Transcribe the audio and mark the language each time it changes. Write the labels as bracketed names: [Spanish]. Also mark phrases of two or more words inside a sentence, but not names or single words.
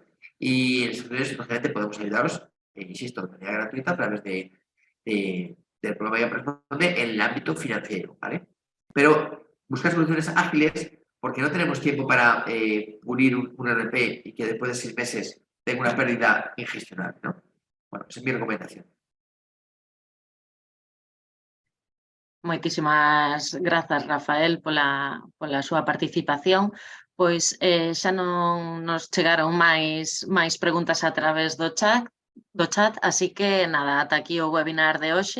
[Spanish] Y en soluciones, lógicamente, podemos ayudaros, insisto, de manera gratuita a través del programa que responde en el ámbito financiero, ¿vale? pero buscar soluciones ágiles porque no tenemos tiempo para pulir un RP y que después de 6 meses tenga una pérdida ingestionable, ¿no? Bueno, esa es mi recomendación. [Galician] Moitísimas grazas, Rafael, pola súa participación. Pois xa non nos chegaron máis preguntas a través do chat, así que nada, ata aquí o webinar de hoxe.